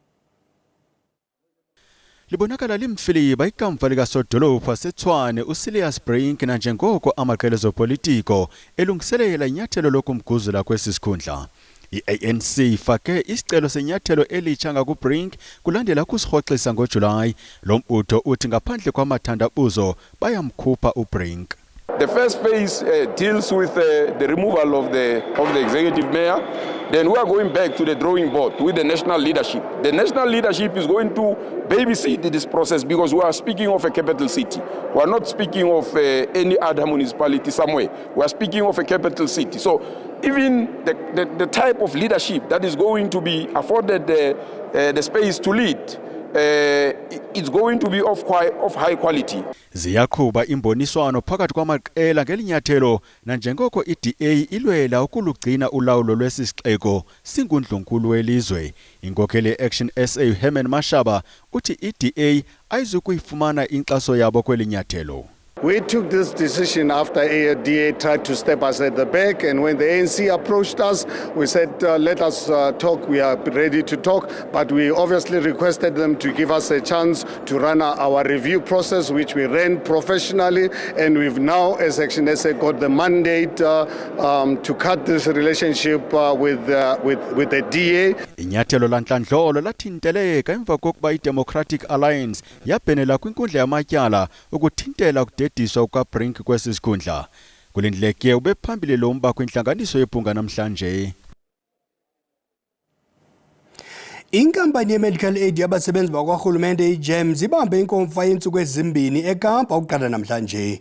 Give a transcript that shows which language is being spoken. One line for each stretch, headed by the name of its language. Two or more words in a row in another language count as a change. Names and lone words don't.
Xhosa: Libonakala limfiliba ikamva likasodolophu waseTshwane uSilius Brink nanjengoko amaqela ezopolitiko elungiselela inyathelo lokumguzula kwesi sikhundla. I-ANC ifake isicelo senyathelo elitsha ngakuBrink kulandela ukusirhoxisa ngoJulayi. Lo mbutho uthi ngaphandle kwamathandabuzo bayamkhupha uBrink.
English: The first phase deals with the removal of the executive mayor. Then we are going back to the drawing board with the national leadership. The national leadership is going to babysit this process because we are speaking of a capital city. We are not speaking of any other municipality somewhere. We are speaking of a capital city. So even the type of leadership that is going to be afforded the space to lead, it's going to be of high quality.
Xhosa: Ziyakhuba imboniswano phakathi kwamaqela ngelinyathelo nanjengoko iDA ilwela ukulugcina ulawulo lwesisixeko singundlunkulu welizwe. Inkokheli ye-Action SA Herman Mashaba uthi iDA ayizukuyifumana inkxaso yabo kwelinyathelo.
English: We took this decision after ADA tried to step us at the back, and when the ANC approached us, we said, let us talk, we are ready to talk, but we obviously requested them to give us a chance to run our review process, which we ran professionally, and we've now, as Action SA, got the mandate to cut this relationship with the DA.
Xhosa: Inyathelo lantlandlolo lathinteleka emva kokuba iDemocratic Alliance yabhenela kwinkundla yamatyala ukuthintela ukudediswa kukaBrink kwesi sikhundla. Kulindleke ube phambili lo mba kwintlanganiso yebhunga namhlanje. Inkampani ye-medical aid yabasebenzi bakwarhulumente iGEMS ibambe inkomfa yeentsuku ezimbini eKapa ukuqala namhlanje.